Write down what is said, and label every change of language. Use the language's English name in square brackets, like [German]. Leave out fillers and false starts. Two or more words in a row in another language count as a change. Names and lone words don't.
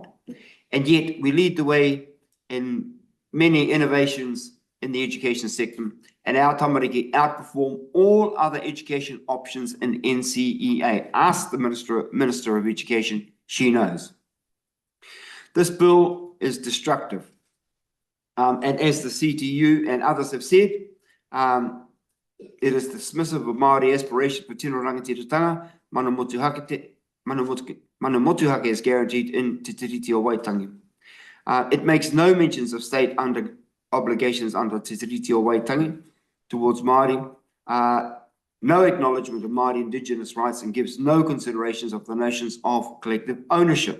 [English] And yet we lead the way in many innovations in the education sector, and our tamariki outperform all other education options in NCEA. Ask the Minister of Education, she knows. This bill is destructive. And as the CTU and others have said, it is dismissive of Māori aspiration for [Māori] tino rangatiratanga, mana motuhake [English] is guaranteed in Te Tiriti o Waitangi. It makes no mentions of state obligations under Te Tiriti o Waitangi towards Māori, no acknowledgement of Māori Indigenous rights, and gives no considerations of the notions of collective ownership.